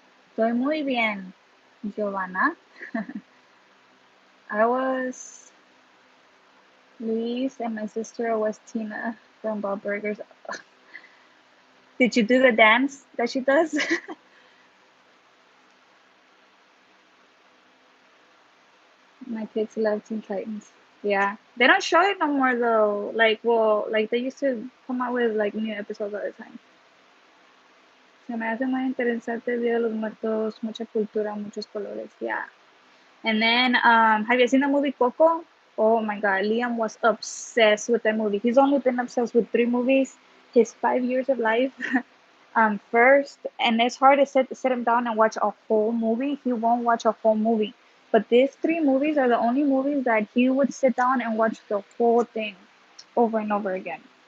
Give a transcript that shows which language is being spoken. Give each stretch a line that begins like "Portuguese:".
Spanish: Estoy muy bien, Giovanna.
English: I was Luis and my sister was Tina from Bob Burgers. Did you do the dance that she does? My kids love Teen Titans. Yeah. They don't show it no more though. Like, well, like they used to come out with like new episodes all the time.
Spanish: Se me hace muy interesante el Día de los Muertos, mucha cultura, muchos colores.
English: Yeah. And then, have you seen the movie Coco? Oh my God, Liam was obsessed with that movie. He's only been obsessed with three movies his 5 years of life. first, and it's hard to sit him down and watch a whole movie. He won't watch a whole movie. But these three movies are the only movies that he would sit down and watch the whole thing over and over again.